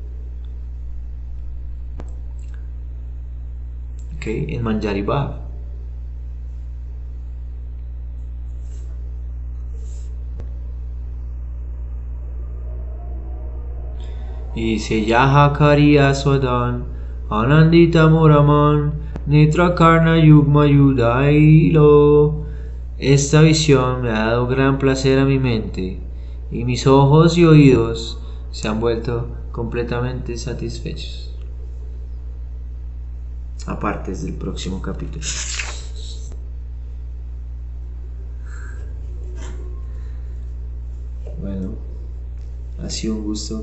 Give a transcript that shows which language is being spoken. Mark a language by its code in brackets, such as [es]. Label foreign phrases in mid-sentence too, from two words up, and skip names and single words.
[es] En Manjari Bhav. [bn] যে যাহা করিয়া আস্বাদন আনন্দিত মোর মন নেত্র কর্ণ যুগ্ম জুড়াইল. [es] Esta visión me ha dado gran placer a mi mente y mis ojos y oídos se han vuelto completamente satisfechos. Aparte del próximo capítulo. Bueno, ha sido un gusto.